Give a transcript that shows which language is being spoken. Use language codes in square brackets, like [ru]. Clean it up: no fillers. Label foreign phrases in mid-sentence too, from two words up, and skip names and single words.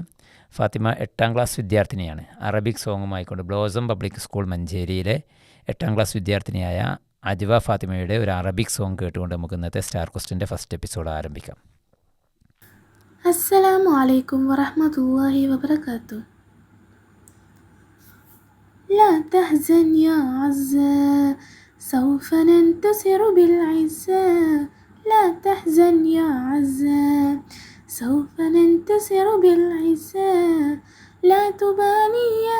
[ml] ഫാത്തിമ 8ാം ക്ലാസ് വിദ്യാർത്ഥിനിയാണ്. അറബിക് സോങ്ങുമായിക്കൊണ്ട് ബ്ലോസം പബ്ലിക് സ്കൂൾ മഞ്ചേരിയിലെ 8ാം ക്ലാസ് വിദ്യാർത്ഥിനിയായ അജ്വ ഫാത്തിമയുടെ ഒരു [en] Arabic song [ml] കേട്ടുകൊണ്ട് നമുക്ക് ഇന്നത്തെ സ്റ്റാർ ക്വസ്റ്റിൻ്റെ [en] first episode [ml] ആരംഭിക്കാം. [ar] السلام عليكم ورحمة الله وبركاته. لا تحزن يا عزة سوف ننتصر بالعزة لا تحزن يا عزة سوف ننتصر بالعزة لا تبالي يا